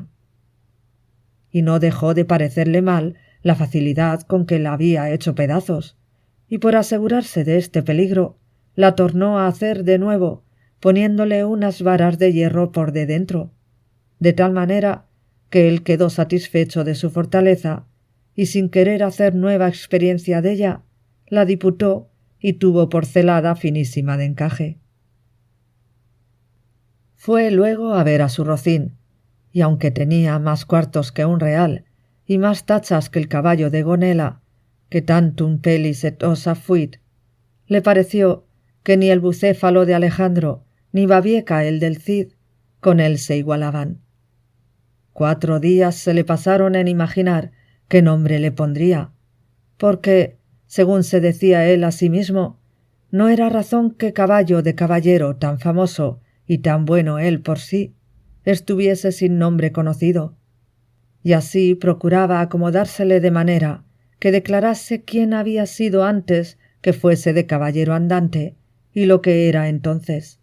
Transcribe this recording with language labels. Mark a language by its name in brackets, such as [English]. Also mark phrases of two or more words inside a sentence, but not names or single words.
[Spanish] Y no dejó de parecerle mal la facilidad con que la había hecho pedazos, y por asegurarse de este peligro, la tornó a hacer de nuevo, poniéndole unas varas de hierro por de dentro, de tal manera que él quedó satisfecho de su fortaleza, y sin querer hacer nueva experiencia de ella, la diputó y tuvo por celada finísima de encaje. Fue luego a ver a su Rocín, y aunque tenía más cuartos que un real, y más tachas que el caballo de Gonela, que [Latin] tantum pelis et ossa fuit, [Spanish] le pareció que ni el bucéfalo de Alejandro, ni Babieca el del Cid, con él se igualaban. 4 días se le pasaron en imaginar qué nombre le pondría, porque, según se decía él a sí mismo, no era razón que caballo de caballero tan famoso y tan bueno él por sí, estuviese sin nombre conocido, y así procuraba acomodársele de manera que declarase quién había sido antes que fuese de caballero andante y lo que era entonces.